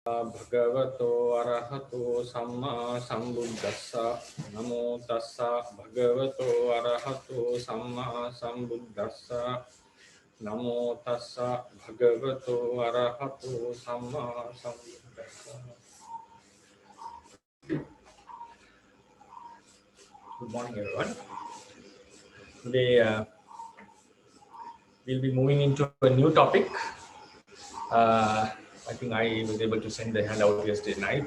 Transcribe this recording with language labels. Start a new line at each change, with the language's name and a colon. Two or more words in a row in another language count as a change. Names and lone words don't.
Pali: Bhagavato arahato samma sambuddhassa. Namo tassa bhagavato arahato samma sambuddhassa. Namo tassa bhagavato arahato samma sambuddhassa.
English: Good morning, everyone. Today we'll be moving into a new topic. I think I was able to send the handout yesterday night.